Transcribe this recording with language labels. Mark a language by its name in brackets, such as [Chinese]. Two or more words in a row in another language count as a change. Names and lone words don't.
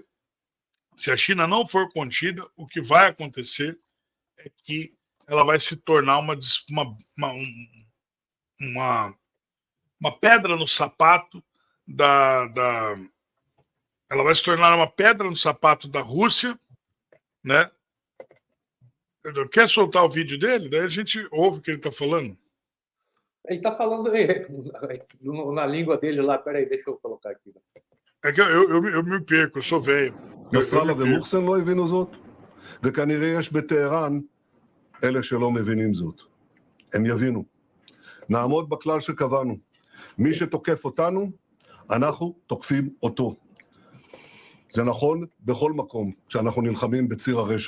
[Portuguese] Se a China não for contida, o que vai acontecer é que ela vai se tornar uma pedra no sapato ela vai se tornar uma pedra no sapato da Rússia, né? Quer soltar o vídeo dele? Daí a gente ouve o que ele está falando. Ele está falando na língua dele lá. Peraí, deixa eu colocar aqui. É que eu me perco, eu sou velho. [Hebrew] נסראללה ומוחסן לא הבינו זאת, וכנראה יש בטהרן אלה שלא מבינים זאת. הם יבינו. נעמוד בכלל שקבענו. מי שתוקף אותנו, אנחנו תוקפים אותו. זה נכון בכל מקום כשאנחנו נלחמים בציר הרשע.